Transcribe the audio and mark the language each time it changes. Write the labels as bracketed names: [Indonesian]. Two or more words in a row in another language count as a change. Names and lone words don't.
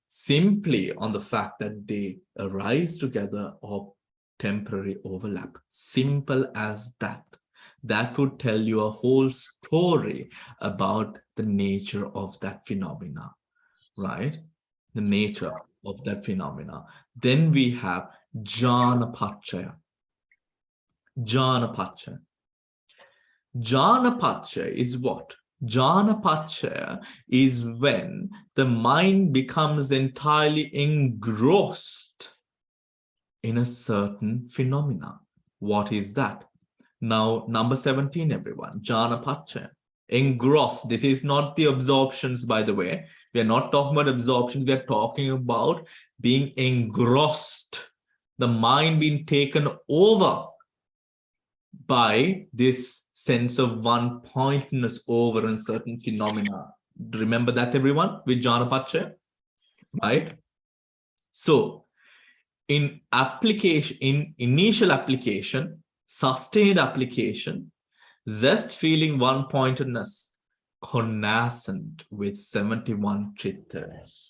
[English] Simply on the fact that they arise together or temporary overlap. Simple as that. That would tell you a whole story about the nature of that phenomena, right? The nature of that phenomena. Then we have Jnana-Pachaya. Jnana-Pachaya. Jnana-Pachaya is what? Jnana-Pachaya is when the mind becomes entirely engrossed in a certain phenomena. What is that? Now, number 17, everyone, Jnana-Pachaya. Engrossed. This is not the absorptions, by the way. We are not talking about absorptions. We are talking about being engrossed the mind being taken over by this sense of one-pointedness over a certain phenomena. Remember that, everyone, with [Pali] jhana paccaya, [English] right? So in application, in initial application, sustained application, zest feeling one-pointedness, connascent with 71 chittas.